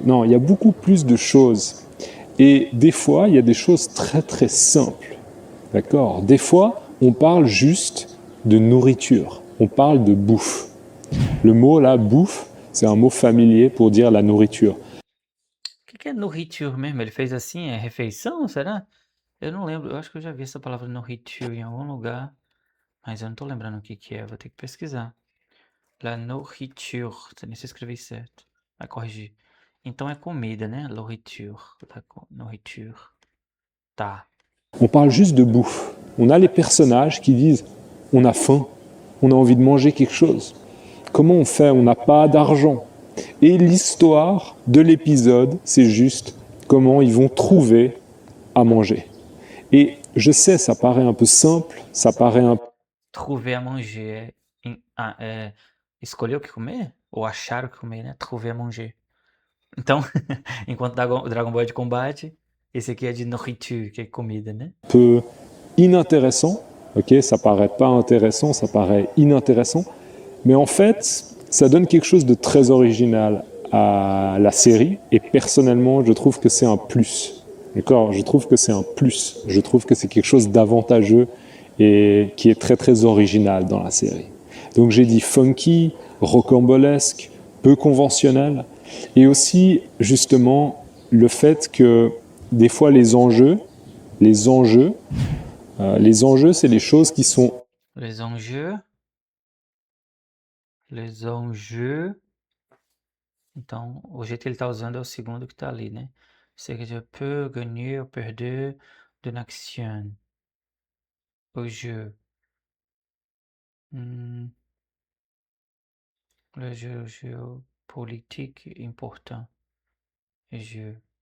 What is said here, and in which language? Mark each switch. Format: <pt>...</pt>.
<fr>Non, il y a beaucoup plus de choses. Et des fois, il y a des choses très très simples. D'accord? Des fois, on parle juste de nourriture. On parle de bouffe. Le mot là, bouffe, c'est un mot familier pour dire la nourriture.</fr> <pt>O que é nourriture mesmo? Ele fez assim, é refeição, será? Eu não lembro, eu acho que eu já vi essa palavra nourriture em algum lugar, mas eu não tô lembrando o que que é, vou ter que pesquisar. La nourriture, não sei se eu escrevi certo, vai corrigir. Então é comida, né? Nourriture, nourriture. Tá.</pt> <fr>On parle juste de bouffe. On a les personnages qui disent on a faim, on a envie de manger quelque chose. Comment on fait? On n'a pas d'argent. Et l'histoire de l'épisode, c'est juste comment ils vont trouver à manger. Et je sais, ça paraît un peu simple, ça paraît un peu... Trouver à manger</fr> <pt>é escolher o que comer? Ou achar o que comer, né?</pt> <fr>Trouver à manger.</fr> <pt>Então, enquanto Dragon Ball é de combate, esse aqui é de nourriture, que é comida, né?</pt> <fr>peu inintéressant, ok? Ça paraît pas intéressant, ça paraît inintéressant, mais en fait, ça donne quelque chose de très original à la série, et personnellement, je trouve que c'est un plus. D'accord? Je trouve que c'est un plus. Je trouve que c'est quelque chose d'avantageux et qui est très très original dans la série. Donc j'ai dit funky, rocambolesque, peu conventionnel, et aussi justement le fait que des fois les enjeux, c'est les choses qui sont... Les enjeux. Les enjeux.</fr> <pt>Então, o jeito que ele tá usando é o segundo que tá ali, né?</pt> <fr>C'est que je peux gagner ou perder d'une action. Au jeu. Le jeu géopolitique important. Jeu.</fr>